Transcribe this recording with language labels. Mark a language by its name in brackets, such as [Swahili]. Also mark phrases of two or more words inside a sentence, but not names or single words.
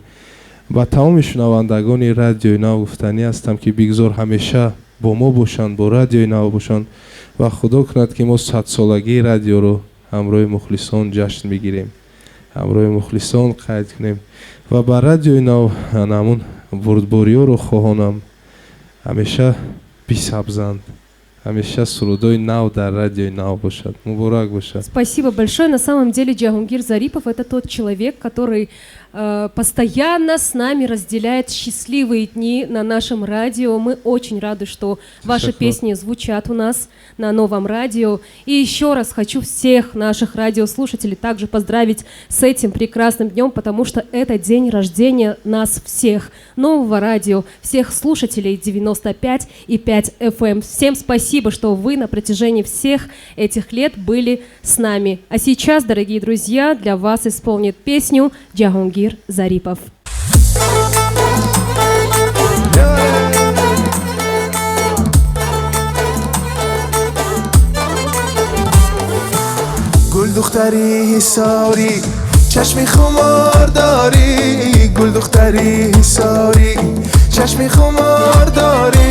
[Tajik] ба тамоми шунавандагони радиои нав гуфтанӣ ҳастам ки бигзор ҳамеша бо мо бошанд, бо радиои нав бошанд ва худо кунад ки мо 100-солагии радиоро ҳамроҳи мухлисон ҷашн бигирем, ҳамроҳи мухлисон қайд кунем ва ба радиои нав намун бурдбориёро хоҳонам ҳамеша бисабзанд, ҳамеша сурудои нав дар радиои нав бошад. Муборак бошад. [Russian] Спасибо большое. На самом деле Джахангир Зарипов — это тот человек, который постоянно с нами разделяет счастливые дни на нашем радио. Мы очень рады, что ваши песни звучат у нас на новом радио. И еще раз хочу всех наших радиослушателей также поздравить с этим прекрасным днем, потому что это день рождения нас всех, нового радио, всех слушателей 95,5 FM. Всем спасибо, что вы на протяжении всех этих лет были с нами. А сейчас, дорогие друзья, для вас исполнит песню Джахангир Зарипов. [Tajik] гул духтарӣ Ҳисорӣ чашми хумор дорӣ гул духтарӣ Ҳисорӣ чашми хумор дорӣ